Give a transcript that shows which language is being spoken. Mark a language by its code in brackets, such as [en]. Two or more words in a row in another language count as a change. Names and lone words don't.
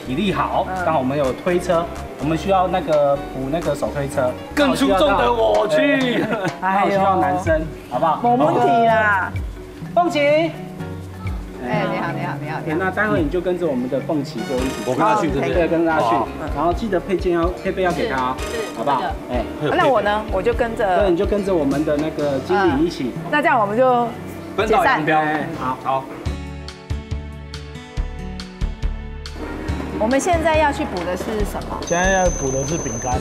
[zh] 體力好，剛好我們有推車，我們需要那個補那個手推車，更出眾的我去，還有需要男生，好不好？冇問題啦，鳳琪。你好。那待會你就跟着我們的鳳琪就一起，我跟他去，對，跟着他去，然後記得配備要給他，好不好？那我呢，我就跟着，對，你就跟着我們的那個經理一起。那這樣我們就分道扬镳。好。我们现在要去补的是什么？现在要补的是饼干。